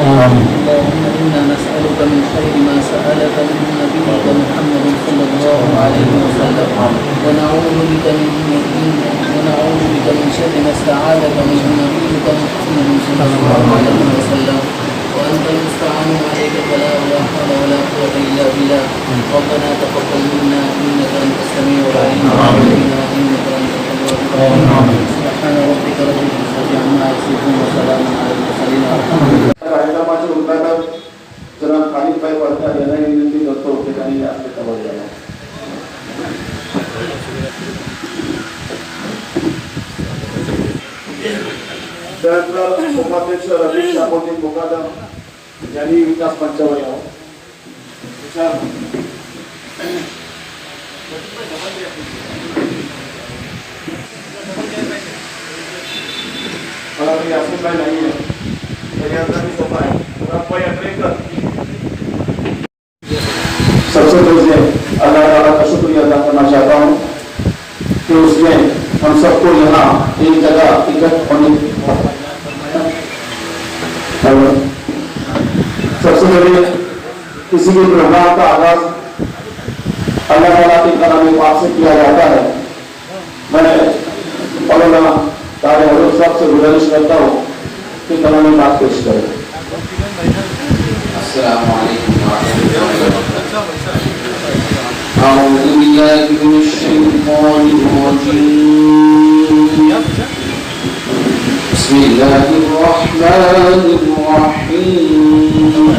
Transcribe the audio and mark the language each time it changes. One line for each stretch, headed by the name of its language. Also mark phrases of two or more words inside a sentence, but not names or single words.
Arabic: اللهم إنا نسألك من خير ما سألك منه نبيك محمد صلى الله عليه وسلم ونعوذ بك من شر ما استعاذك منه نبيك محمد صلى الله عليه وسلم وأنت المستعان عليك فلا حول ولا قوة إلا بالله. ربنا تقبل منا إنك أنت السميع العليم وعلينا إنك أنت التواب الرحيم. سبحان ربك رب العزة عما يصفون وسلام على المرسلين والحمد لله.
Marathi: कार्यक्रमाचे उद्घाटक जनाब खालिदभाई परदार यांना विनंती करतो की त्यांनी आपले तवल द्यावा. त्यानंतर उपाध्यक्ष रमेश शापोती मुकादम यांनी विकास मंचावर यावं. मला काही असं काय नाही आहे सोपा है.
Hindi: सबसे पहले अल्लाह ताला का शुक्रिया अदा करना चाहता हूँ कि उसने हम सबको यहाँ एक जगह इकट्ठा होने. सबसे पहले किसी भी प्रोग्राम का आगाज अल्लाह ताला के कलाम पाक से किया जाता है. मैं मौलाना तारे हजरत साहब से गुजारिश करता हूँ कि कलाम पाक पेश करें.
Arabic: السلام عليكم ورحمة الله وبركاته. أعوذ بالله من الشيطان الرجيم. بسم الله الرحمن الرحيم.